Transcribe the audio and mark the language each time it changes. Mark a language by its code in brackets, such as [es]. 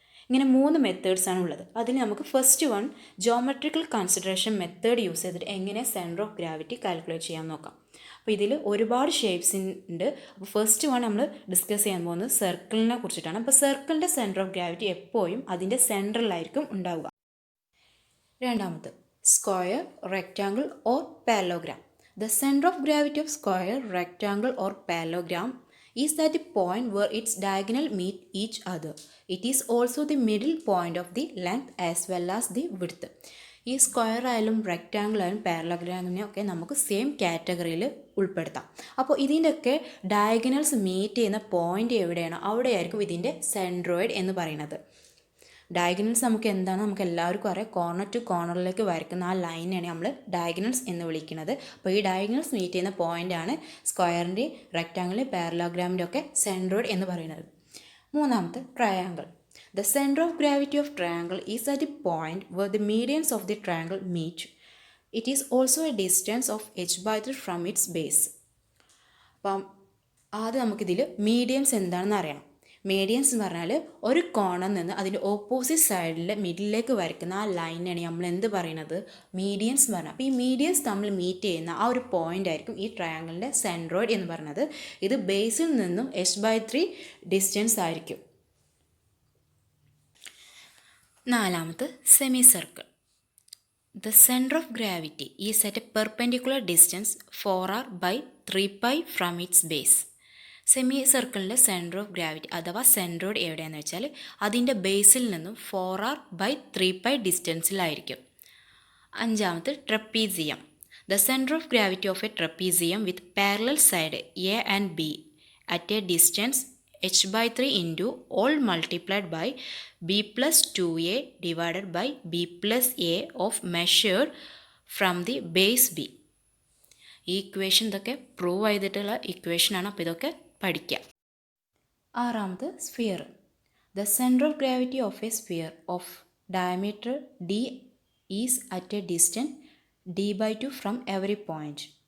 [ml] ഇങ്ങനെ 3 മെത്തേഡ്സാണ് ഉള്ളത്. അതിന് നമുക്ക് first one geometrical consideration method use ചെയ്തിട്ട് എങ്ങനെ സെൻറ്റർ ഓഫ് ഗ്രാവിറ്റി കാൽക്കുലേറ്റ് ചെയ്യാൻ നോക്കാം. അപ്പോൾ ഇതിൽ ഒരുപാട് ഷേപ്സ് ഉണ്ട്. അപ്പോൾ ഫസ്റ്റ് വൺ നമ്മൾ ഡിസ്കസ് ചെയ്യാൻ പോകുന്നത് സർക്കിളിനെ കുറിച്ചിട്ടാണ്. അപ്പോൾ സർക്കിളിൻ്റെ സെൻറ്റർ ഓഫ് ഗ്രാവിറ്റി എപ്പോഴും അതിൻ്റെ സെൻറ്ററിലായിരിക്കും ഉണ്ടാവുക. രണ്ടാമത് square, rectangle or parallelogram. [en] The centre of gravity of square, rectangle or parallelogram is at the point where its diagonal meet each other. It is also the middle point of the length as well as the width. [ml] ഈ square ആയാലും rectangle ആയാലും പാരലോഗ്രാമിനെ ഒക്കെ നമുക്ക് same കാറ്റഗറിയിൽ ഉൾപ്പെടുത്താം. അപ്പോൾ ഇതിൻ്റെയൊക്കെ diagonals meet ചെയ്യുന്ന പോയിൻ്റ് എവിടെയാണോ അവിടെയായിരിക്കും ഇതിൻ്റെ സെൻട്രോയിഡ് എന്ന് പറയുന്നത്. ഡയഗണൽസ് നമുക്ക് എന്താണ്, നമുക്ക് എല്ലാവർക്കും അറിയാം, കോർണർ ടു കോർണറിലേക്ക് വരയ്ക്കുന്ന ആ ലൈനാണ് നമ്മൾ ഡയഗണൽസ് എന്ന് വിളിക്കുന്നത്. അപ്പോൾ ഈ ഡയഗണൽസ് മീറ്റ് ചെയ്യുന്ന പോയിൻ്റാണ് സ്ക്വയറിൻ്റെ, റെക്റ്റാങ്കിളിൻ്റെ, പാരലോഗ്രാമിൻ്റെ ഒക്കെ സെൻട്രോയിഡ് എന്ന് പറയുന്നത്. മൂന്നാമത്തെ triangle. [en] The center of gravity of triangle is at the point where the medians of the triangle meet. It is also a distance of h/3 from its base. [ml] അപ്പം ആദ്യം നമുക്കിതിൽ മീഡിയംസ് എന്താണെന്ന് അറിയണം. മീഡിയൻസ് എന്ന് പറഞ്ഞാൽ ഒരു കോണിൽ നിന്ന് അതിൻ്റെ ഓപ്പോസിറ്റ് സൈഡിൽ മിഡിലേക്ക് വരയ്ക്കുന്ന ആ ലൈനാണ് നമ്മൾ എന്ത് പറയുന്നത്, മീഡിയൻസ് എന്ന് പറഞ്ഞാൽ. അപ്പോൾ ഈ മീഡിയൻസ് തമ്മിൽ മീറ്റ് ചെയ്യുന്ന ആ ഒരു പോയിൻ്റ് ആയിരിക്കും ഈ ട്രയാങ്കിളിൻ്റെ സെൻട്രോയിഡ് എന്ന് പറയുന്നത്. ഇത് ബേസിൽ നിന്നും h/3 ഡിസ്റ്റൻസ് ആയിരിക്കും. നാലാമത് semi circle. [en] The centre of gravity is at a perpendicular distance 4r by 3π from its base. [ml] Semi സർക്കിളിൻ്റെ സെൻറ്റർ ഓഫ് ഗ്രാവിറ്റി അഥവാ സെൻട്രോയിഡ് എവിടെയാണെന്ന് വെച്ചാൽ അതിൻ്റെ ബേസിൽ നിന്നും 4r by 3π ഡിസ്റ്റൻസിലായിരിക്കും. അഞ്ചാമത് trapezium. [en] The centre of gravity of a trapezium with parallel side a and b at a distance h/3 into all multiplied by b plus 2a divided by b plus a of measured from the base b. [ml] ഈ equation ഇതൊക്കെ prove ചെയ്തിട്ടുള്ള ഇക്വേഷനാണ്. അപ്പോൾ ഇതൊക്കെ പഠിക്കാം. ആറാമത് sphere. [en] The centre of gravity of a sphere of diameter d is at a distance d/2 from every point.